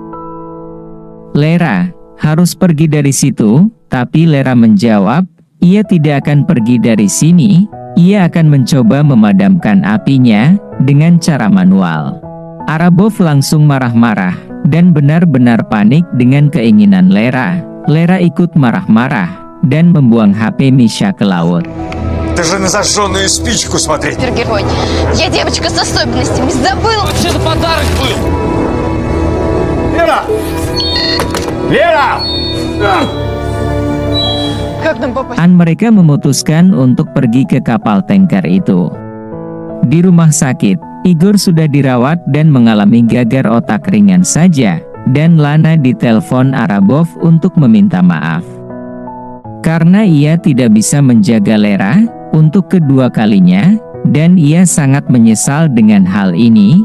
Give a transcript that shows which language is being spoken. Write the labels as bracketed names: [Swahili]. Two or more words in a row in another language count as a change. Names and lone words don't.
[Indonesian] Lera harus pergi dari situ, tapi Lera menjawab, ia tidak akan pergi dari sini, ia akan mencoba memadamkan apinya dengan cara manual. Arabov langsung marah-marah, dan benar-benar panik dengan keinginan Lera. Lera ikut marah-marah, dan membuang HP Misha ke laut. [Russian] Ты же на зажженную спичку смотри. Герой, я девочка с особенностями, забыл. Вообще-то подарок был. Лера! Лера! Как нам попасть? [Indonesian] Mereka memutuskan untuk pergi ke kapal tanker itu. Di rumah sakit, Igor sudah dirawat dan mengalami gagar otak ringan saja, dan Lana ditelepon Arabov untuk meminta maaf. Karena ia tidak bisa menjaga Lera untuk kedua kalinya, dan ia sangat menyesal dengan hal ini.